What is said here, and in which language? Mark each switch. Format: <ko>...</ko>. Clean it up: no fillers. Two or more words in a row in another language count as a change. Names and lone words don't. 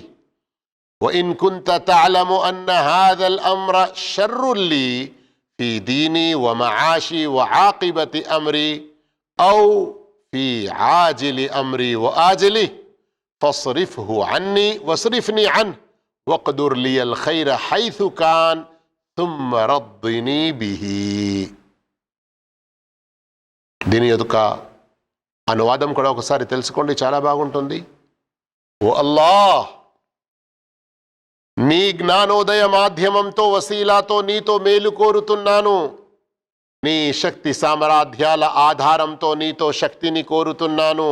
<ar>وإن كنت تعلم أن هذا الأمر شر لي في ديني ومعاشي وعاقبة أمري أو في عاجل أمري وآجله فاصرفه عني واصرفني عنه واقدر لي الخير حيث كان ثم رضني به.</ar> <te>దీని యొక్క అనువాదం కూడా ఒకసారి తెలుసుకోండి, చాలా బాగుంటుంది. ఓ అల్లాహ్, నీ జ్ఞానోదయ మాధ్యమంతో వసీలాతో నీతో మేలు కోరుతున్నాను. నీ శక్తి సామరాధ్యాల ఆధారంతో నీతో శక్తిని కోరుతున్నాను.</te>